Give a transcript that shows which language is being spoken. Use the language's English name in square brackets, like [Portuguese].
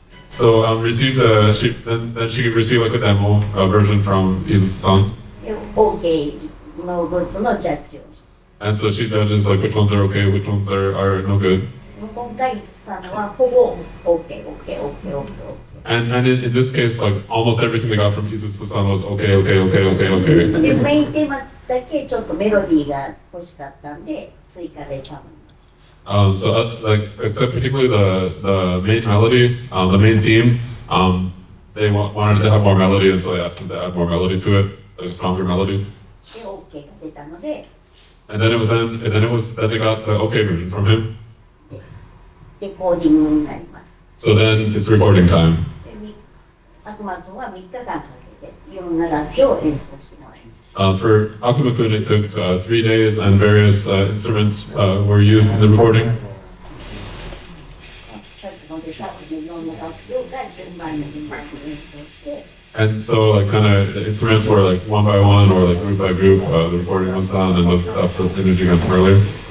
[English] So received then she received like a demo version from Izutsu-san. [Japanese] OK のグッドのジャッジを。 [English] And so she judges like which ones are okay, which ones are no good. [Japanese] 今回さんはほぼ OK。 [English] And in this case, like almost everything they got from Izutsu-san was okay. [Japanese] でメインテーマだけちょっとメロディーが欲しかったんで追加で頼みました。 [English] So like except particularly the main melody, the main theme, they wanted to have more melody, and so they asked them to add more melody to it, like a stronger melody. [Japanese] で OK が出たので [English] And then they got the okay version from him. [Japanese] レコーディングになります。 [English] So then it's recording time. [Japanese] で悪魔くんは3日間かけていろんな楽器を演奏してもらいます。 [English] For Akuma-kun, it took 3 days, and various instruments were used in the recording. [Japanese] さっきの出たいろんな楽器が順番に演奏して [English] And so like kind of the instruments were like one by one or like group by group. The recording was done, and that's the image you got from earlier.